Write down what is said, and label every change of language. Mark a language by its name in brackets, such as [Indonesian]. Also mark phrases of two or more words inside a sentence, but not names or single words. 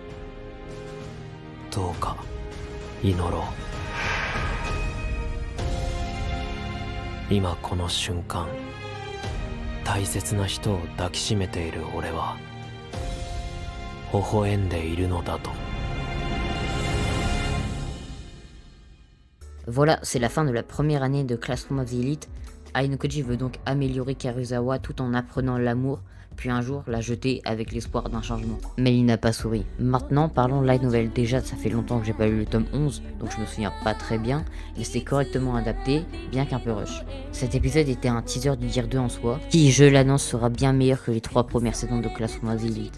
[Japanese] どうか祈ろう。今この瞬間、大切な人を抱きしめている俺は微笑んでいるのだと。 [French] Voilà, c'est la fin de la première année de Classroom of the Elite. Ayano Koji veut donc améliorer Karuizawa tout en apprenant l'amour, puis un jour la jeter avec l'espoir d'un changement. Mais il n'a pas souri. Maintenant, parlons [English] light novel. [French] Déjà, ça fait longtemps que j'ai pas lu le tome 11, donc je me souviens pas très bien, mais c'était correctement adapté, bien qu'un peu rush. Cet épisode était un teaser du [English] Year 2 [French] en soi, qui, je l'annonce, sera bien meilleur que les 3 premières saisons de Classroom of the Elite.